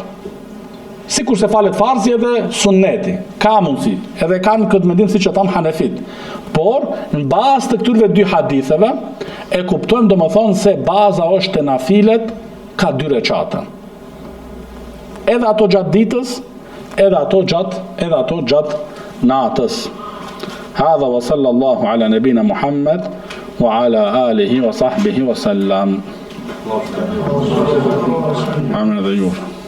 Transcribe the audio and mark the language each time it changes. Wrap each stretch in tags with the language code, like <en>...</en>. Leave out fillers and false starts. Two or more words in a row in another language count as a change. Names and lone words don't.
<sq>Sikur se falet farzi edhe sunneti, ka mundësi, edhe kanë këtë mendim si që thamë Hanefit. Por, në bazë të këtyre 2 haditheve, e kuptojmë do më thonë se baza është të nafilet ka 2 recate. Edhe ato gjatë ditës, edhe ato gjatë natës.</sq> <ar>هذا وصلى الله على نبينا محمد وعلى آله وصحبه وسلم.</ar> <sq>Amin dhe jurë.</sq>